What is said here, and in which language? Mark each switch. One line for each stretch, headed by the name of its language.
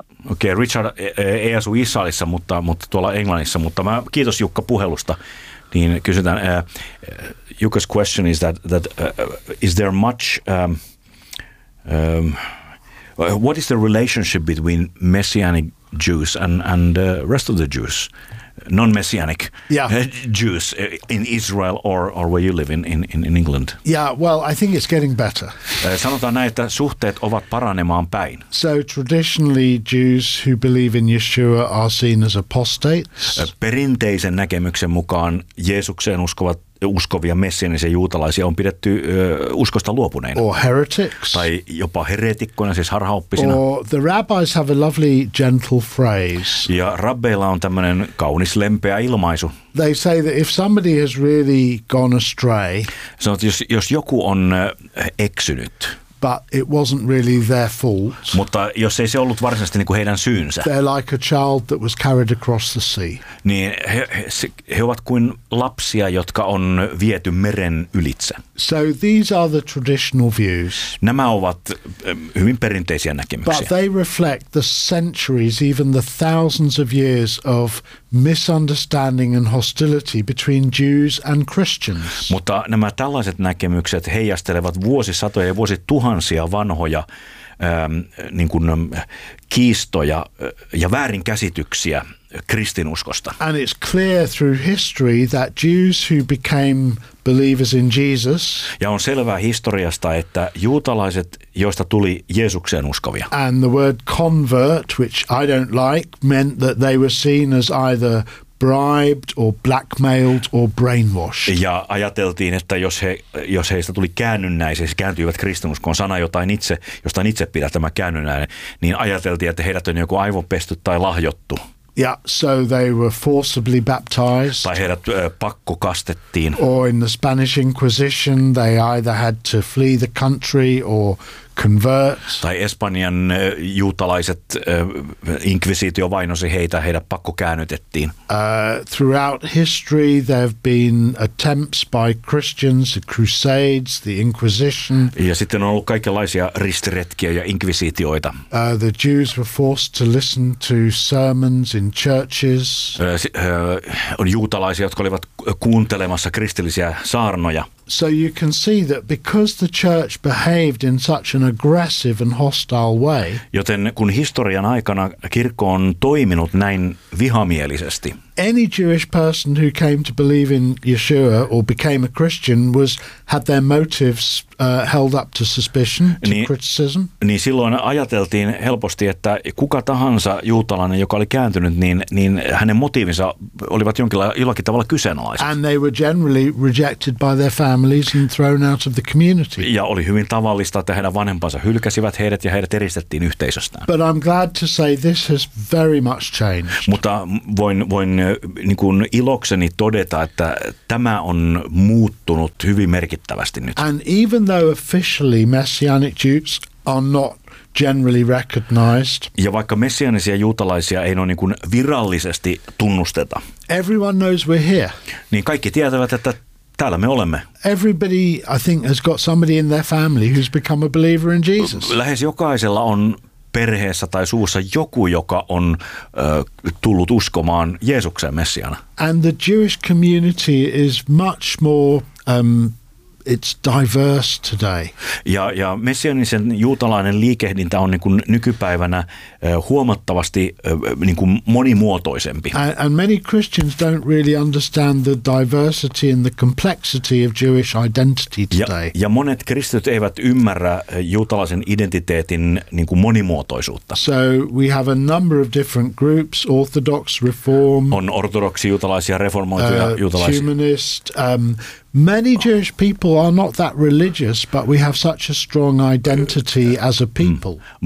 Finnish: Okei, Richard ei asu Israelissa, mutta tuolla Englannissa, mutta mä kiitos Jukka puhelusta. Niin kysytään,
English: Jukka's question is that is there much what is the relationship between messianic Jews and rest of the Jews, non-messianic Jews in Israel or where you live in England? Yeah, well, I think it's getting better.
Finnish: Sanotaan näin, että suhteet ovat paranemaan päin.
English: So traditionally, Jews who believe in Yeshua are seen as apostates.
Finnish: Perinteisen näkemyksen mukaan Jeesukseen uskovia messianisia juutalaisia on pidetty uskosta luopuneina.
English: Or heretics.
Finnish: Tai jopa heretikkoina, siis harhaoppisina.
English: Or the rabbis have a lovely gentle phrase.
Finnish: Ja rabbeilla on tämmöinen kaunis lempeä ilmaisu.
English: They say that if somebody has really gone astray.
Finnish: Sanoit, jos joku on eksynyt.
English: But it wasn't really their fault.
Finnish: Mutta jos ei se ollut varsinaisesti niin kuin heidän syynsä.
English: They're like a child that was carried across the sea.
Finnish: Niin he ovat kuin lapsia, jotka on viety meren ylitse.
English: So these are the traditional views.
Finnish: Nämä ovat hyvin perinteisiä näkemyksiä.
English: But they reflect the centuries, even the thousands of years of misunderstanding and hostility between Jews and Christians.
Finnish: Mutta nämä tällaiset näkemykset heijastelevat vuosisatoja ja vuosituhansia vanhoja niin kuin kiistoja ja väärinkäsityksiä kristinuskosta.
English: And it's clear through history that Jews who became believers in Jesus.
Finnish: Ja on selvää historiasta, että juutalaiset, joista tuli Jeesukseen uskovia.
English: And the word convert, which I don't like, meant that they were seen as either bribed or blackmailed or brainwashed.
Finnish: Ja ajateltiin, että jos heistä tuli käännynnäisiä, siis kääntyivät kristinuskoon, sana jostain itse pidä tämä käännynnäinen, niin ajateltiin, että heidät on joku aivopesty tai lahjottu.
English: Yeah, so they were forcibly baptized.
Finnish: Tai heidät pakko kastettiin.
English: Or in the Spanish Inquisition, they either had to flee the country or convert.
Finnish: Tai Espanjan juutalaiset inkvisiitio vainosi heidät pakko käännytettiin.
English: Throughout history, there have been attempts by Christians, the Crusades, the Inquisition.
Finnish: Ja sitten on ollut kaikenlaisia ristiretkiä ja inkvisiitioita.
English: The Jews were forced to listen to sermons in churches.
Finnish: On juutalaisia, jotka olivat kuuntelemassa kristillisiä saarnoja.
English: So you can see that because the church behaved in such an aggressive and hostile way.
Finnish: Joten kun historian aikana kirkko on toiminut näin vihamielisesti.
English: any Jewish person who came to believe in Yeshua or became a Christian was had their motives held up to suspicion, to niin, criticism.
Finnish: Niin silloin ajateltiin helposti, että kuka tahansa juutalainen, joka oli kääntynyt, niin, niin hänen motiivinsa olivat jollakin tavalla kyseenalaiset.
English: And they were generally rejected by their families and thrown out of the community.
Finnish: Ja oli hyvin tavallista, että heidän vanhempansa hylkäsivät heidät ja heidät eristettiin yhteisöstään.
English: But I'm glad to say this has very much changed.
Finnish: Mutta voin niin kuin ilokseni todeta, että tämä on muuttunut hyvin merkittävästi nyt.
English: And even though officially messianic Jews are not generally recognized.
Finnish: Ja vaikka messianisia juutalaisia ei ole niin kuin virallisesti tunnusteta.
English: Everyone knows we're here.
Finnish: Niin kaikki tietävät, että täällä me olemme.
English: Everybody, I think, has got somebody in their family who's become a believer in Jesus.
Finnish: Lähes jokaisella on perheessä tai suvussa joku, joka on tullut uskomaan Jeesukseen messiaana.
English: And the Jewish community is much more it's diverse today.
Finnish: Ja messianisen juutalainen liikehdintä on niin kuin nykypäivänä huomattavasti niin kuin monimuotoisempi.
English: And many Christians don't really understand the diversity and the complexity of Jewish identity today.
Finnish: Ja monet kristityt eivät ymmärrä juutalaisen identiteetin niin kuin monimuotoisuutta.
English: So we have a number of different groups, Orthodox, Reform.
Finnish: On ortodoksi juutalaisia, reformoituja juutalaisia.
English: Humanist, many Jewish people are not that religious, but we have such a strong identity as a people.